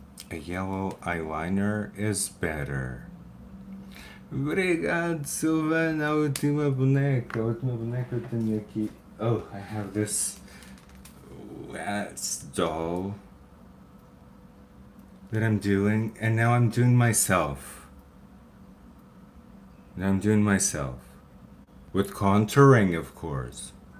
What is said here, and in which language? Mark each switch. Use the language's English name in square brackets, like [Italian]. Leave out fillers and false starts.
[English] A yellow eyeliner is better. [Portuguese] Obrigado, Silvana, a última boneca. A última boneca eu tenho aqui. [English] Oh, I have this wax doll that I'm doing, and now I'm doing myself. Now I'm doing myself. With contouring, of course.